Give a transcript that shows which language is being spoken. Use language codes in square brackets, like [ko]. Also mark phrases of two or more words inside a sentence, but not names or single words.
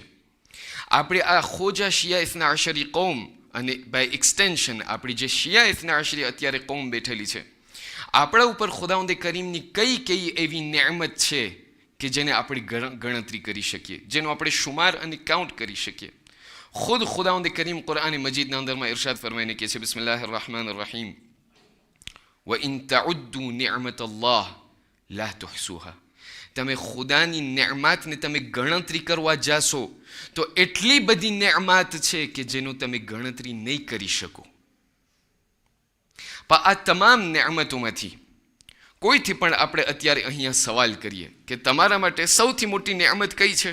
[gu] આપણે આ ખોજા શિયા ઇથના અશરી કૌમ અને [en] by extension [gu] આપણી જે શિયા ઇથના અશરી અત્યારે કૌમ બેઠેલી છે, આપણા ઉપર ખુદાવંદ કરીમની કઈ એવી નેમત છે કે જેને આપણે ગણતરી કરી શકીએ, જેનો આપણે શુમાર અને કાઉન્ટ કરી શકીએ. ખુદ ખુદાવંદ કરીમ કુરઆન મજીદના અંદરમાં ઇરશાદ ફરમાઈને કહે છે, [ar] بسم الله الرحمن الرحيم, وَإِن تَعُدُّوا نِعْمَةَ اللَّهِ لَا تُحْصُوهَا. [gu] તમે ખુદાની નિયમતને તમે ગણતરી કરવા જાશો તો એટલી બધી નિયમત છે કે જેનો તમે ગણતરી નહીં કરી શકો. પણ આ તમામ નિયમતોમાંથી કોઈથી પણ આપણે અત્યારે અહીંયા સવાલ કરીએ કે તમારા માટે સૌથી મોટી નિયમત કઈ છે?